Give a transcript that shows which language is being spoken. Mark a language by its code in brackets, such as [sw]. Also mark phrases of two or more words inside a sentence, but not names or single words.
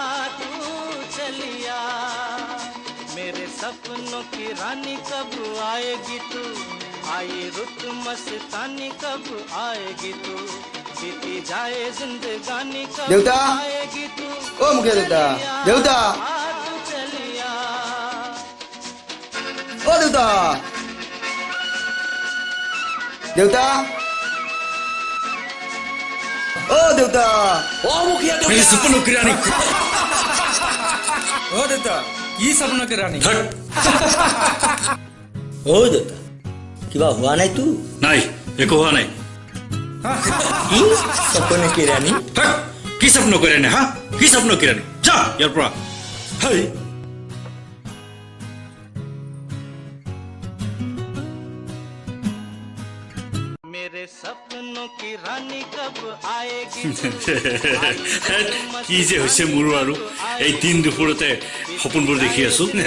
[hi] मेरे सपनों की रानी कब आएगी तू आए रुत मस्तानी कब आएगी तू बीती जाए जिंदगानी कब देवता! आएगी तू ओ मुखिया देवता! देवता! ओ देवता! देवता! ओ देवता! [as] অ মুখিয়া [hi] मेरी सपनों की रानी [as] অ দেউতা কি সপনকে ৰাণী অ দেউতা কিবা হোৱা নাই তো নাই একো হোৱা নাই কি সপনে কি ৰাণী থাক, কি স্বপ্ন কৰে নে হা কি স্বপ্ন কৰে নে যা ইয়াৰ পৰা হেই [hi] मेरे सपनों की रानी कब आएगी [as] কি যে হৈছে মোৰো আৰু এই দিন দুপৰতে সপোনবোৰ দেখি আছো